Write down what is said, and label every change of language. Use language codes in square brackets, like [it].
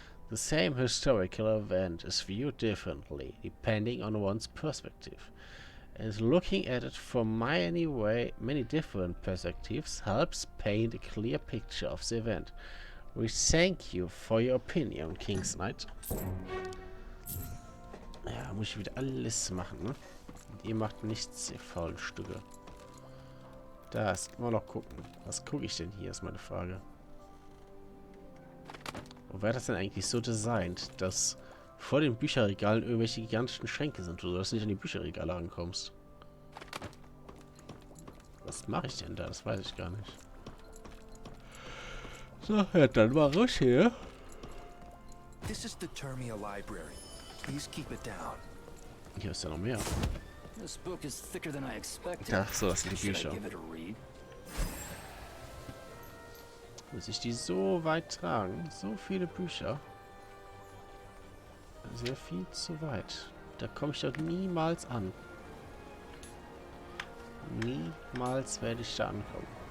[en] The same historical event is viewed differently, depending on one's perspective. And looking at it from many different perspectives helps paint a clear picture of the event. We thank you for your opinion, King's Knight. [de] Ja, muss ich wieder alles machen, ne? Und ihr macht nichts, ihr faulen Stücke. Das, mal noch gucken. Was gucke ich denn hier, ist meine Frage. Und wer das denn eigentlich so designt, dass vor den Bücherregalen irgendwelche gigantischen Schränke sind, oder dass du nicht an die Bücherregale rankommst? Was mache ich denn da? Das weiß ich gar nicht. So, ja, dann mal raus hier. [en] This is the Termia Library. Please keep it down. [de] Hier ist ja noch mehr. [en] This book is thicker than I expected. [de] Ach so, das sind die [en] Should I [de] Bücher. [en] give it a read? [de] Muss ich die so weit tragen? So viele Bücher. Sehr viel zu weit. Da komme ich doch niemals an. Niemals werde ich da ankommen.